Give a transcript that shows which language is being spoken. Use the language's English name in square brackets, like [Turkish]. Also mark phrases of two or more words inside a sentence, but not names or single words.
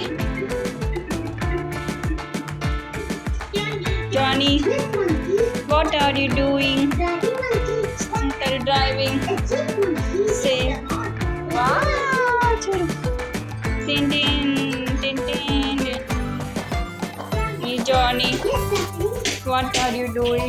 [English] Johnny, what are you doing? Still driving. Say, wow, chudu. Tin tin tin tin. Hey, Johnny, what are you doing?